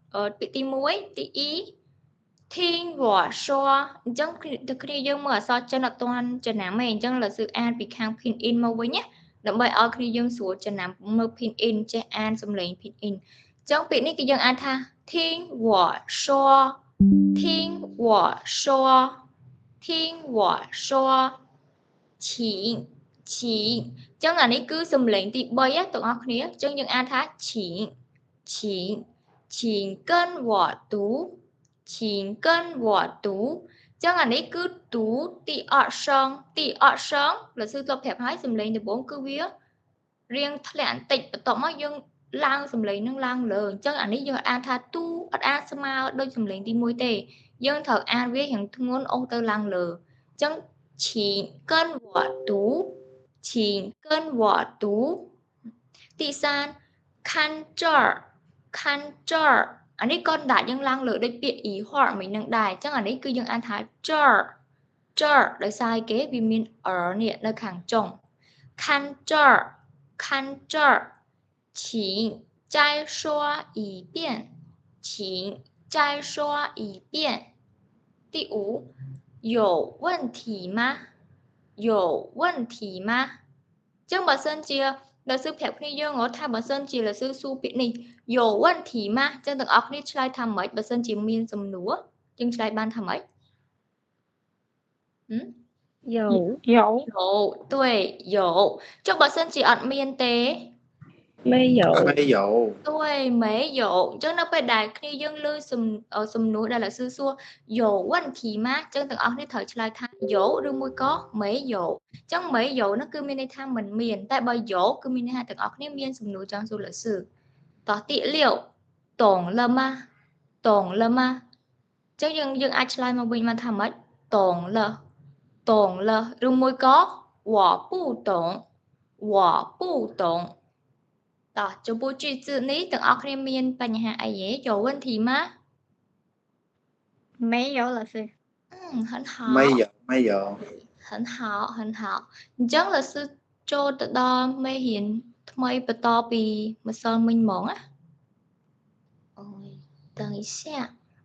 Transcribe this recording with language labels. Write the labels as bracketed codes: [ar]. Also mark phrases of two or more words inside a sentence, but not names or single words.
[km] ពីទី1ទី2 [zh] 听我说 [km] អញ្ចឹងគ្នាយើងមើលអក្សរចិនអត់ទាន់ចំណាំទេអញ្ចឹងលើសឺអានពីខាង pin in មកវិញណាដើម្បីឲ្យគ្នាយើងស្រួលចំណាំមើល pin in ចេះអានសំឡេង pin in អញ្ចឹងពាក្យនេះគឺយើងអានថា [zh] 听我说听我说听我说请 [km] 请អញ្ចឹងអានេះគឺសំឡេងទី3ណាទាំងអស់គ្នាអញ្ចឹងយើងអានថា [zh] 请请请跟我读请跟我读 [km] ចឹងអានេះគឺទូទីអត់សងលើសឺធ្លាប់ប្រាប់ហើយសំឡេងដំបូងគឺវារៀងធ្លាក់បន្តិច បន្ទាប់មកយើងឡើងសំឡេងនឹងឡើងលើអញ្ចឹងអានេះយើងអានថាទូអត់អានស្មើដូចសំឡេងទី1ទេយើងត្រូវអានវារៀងធ្ងន់អូសទៅឡើងលើអញ្ចឹង [zh] 请跟我读请跟我读第三看这儿看这儿 [km] អានេះក៏ដាក់យើងឡើងលើដូចពាក្យ ý ហត់ មិននឹងដែរអញ្ចឹងអានេះគឺយើងអានថា这儿ដោយសារគេវាមាន នេះនៅខាងចុង [zh] 看这儿看这儿请再说一遍请再说一遍第5有问题吗有问题吗 [km] អញ្ចឹងបើសិនជាលើសឺប្រាប់គ្នាយើងថាបើសិនជាលើសឺសួរពាក្យនេះ [zh] 有问题吗 [km] អញ្ចឹងទាំងអស់គ្នាឆ្លើយថាម៉េចបើសិនជាមានសំណួរយើងឆ្លើយបានថាម៉េច [zh] 有对有 [km] ចុះបើសិនជាអត់មានទេ [zh] 没有对没有 [km] អញ្ចឹងនៅពេលដែលគ្នាយើងលើសំណួរដែលលើសឺសួរ [zh] 有问题吗 [km] អញ្ចឹងទាំងអស់គ្នា ត្រូវឆ្លើយថា有ឬមួយក៏没有អញ្ចឹង没有នោះគឺមានន័យថាមិនមានតែបើ有គឺមានន័យថាទាំងអស់គ្នាមានសំណួរចង់សួរលើសឺតោះទី 6 [zh] 懂了吗懂了吗 [km] អញ្ចឹងយើងអាចឆ្លើយមកវិញមកថាម៉េច [zh] 懂了 [km] ឬមួយក៏ [zh] 我不懂我不懂 [km] តោះចំពោះ句子នេះទាំងអស់គ្នាមានបញ្ហាអីទេ [zh] 有问题吗没有老师很好没有 [km] 很好អញ្ចឹង老师ចូលទៅដល់មេរៀនថ្មីបន្តពីម្សិលមិញហ្មងណាអូយ [zh] 等一下